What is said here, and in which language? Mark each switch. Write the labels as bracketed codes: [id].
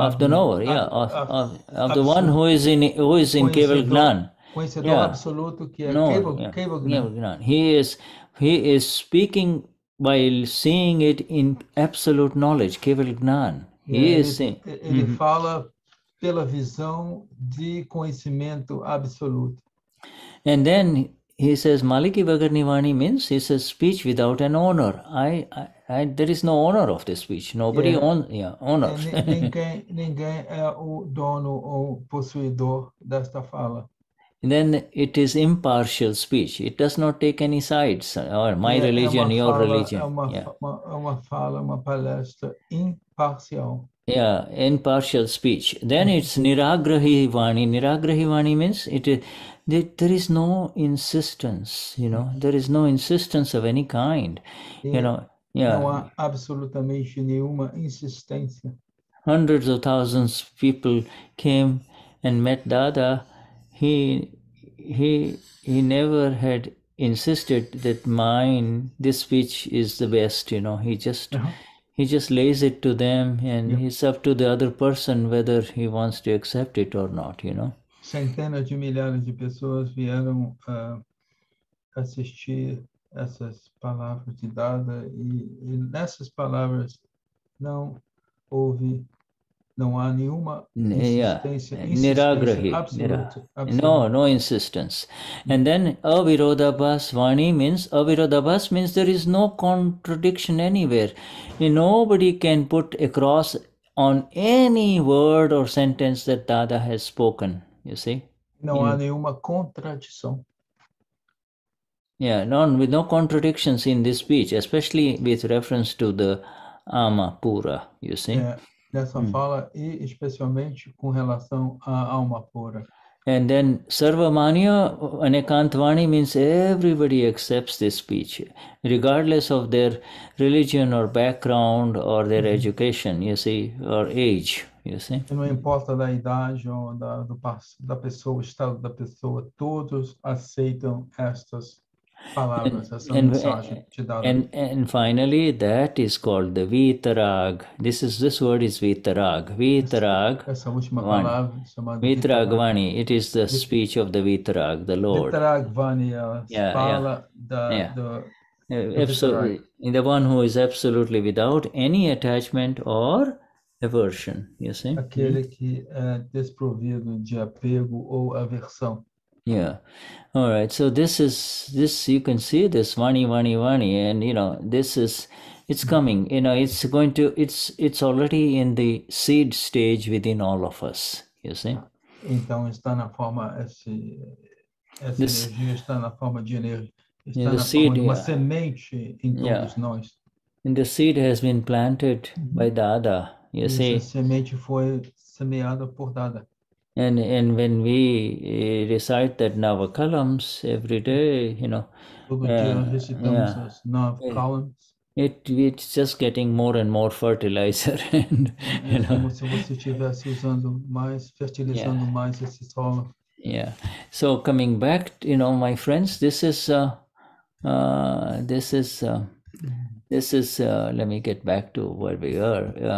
[en] of the knower, of the one who is in Keval Gnan. [pt] Conhecedor absoluto que é Keval Gnan. [en] He is speaking by seeing it in absolute knowledge, Keval Gnan. [pt] Ele fala pela visão de conhecimento absoluto. [en] And then he says, Maliki Vagarnivani means he says speech without an owner. There is no owner of this speech. Nobody owns. [pt] Ninguém é o dono ou possuidor desta fala. [en] Then it is impartial speech. It does not take any sides, or my religion, your religion. [pt] Uma fala, uma palestra imparcial. [en] Yeah, impartial speech. Then it's Niragrahi Vani. Niragrahi Vani means there is no insistence, there is no insistence of any kind, [pt] Não há absolutamente nenhuma insistência. [en] Hundreds of thousands of people came and met Dada. He never had insisted that this speech is the best, He just lays it to them, and it's up to the other person whether he wants to accept it or not, [pt] Centenas de milhares de pessoas vieram assistir essas palavras de Dada, e nessas palavras não há nenhuma insistência absoluta. [en] No insistence. And then avirodhabhas vani means there is no contradiction anywhere. Nobody can put a cross on any word or sentence that Dada has spoken, you see. [pt] Não há nenhuma contradição. [en] Yeah, with no contradictions in this speech, especially with reference to the Ama Pura, you see. [pt] Nessa fala, e especialmente com relação à alma pura. [en] And then Sarvamanya Anekantvani means everybody accepts this speech, regardless of their religion or background or their education, you see, or age, you see. [pt] Não importa da idade ou da pessoa, o estado da pessoa, todos aceitam estas palavras, essa mensagem de Dada. [en] And finally, that is called the Vitarag. This word is Vitarag. Vitarag. [pt] Essa última palavra chamada [en] Vitarag Vani. It is the speech of the Vitarag, the Lord. [pt] Vitarag Vani, fala [en] absolutely, the one who is absolutely without any attachment or aversion, you see. [pt] Aquele que é desprovido de apego ou aversão. [en] Yeah. All right. So this you can see this Vani, and it's coming, it's already in the seed stage within all of us, you see. [pt] Então está na forma, essa energia está na forma de energia, está na forma de uma semente em todos nós. [en] And the seed has been planted by Dada, you see. [pt] Essa semente foi semeada por Dada. [en] And when we recite that Navakalams every day, [pt] todo dia recitamos as 9 columns. [en] It's just getting more and more fertilizer, and [pt] como se você estivesse usando mais, fertilizando mais esse solo. [en] Yeah. So coming back, my friends, this is let me get back to where we are.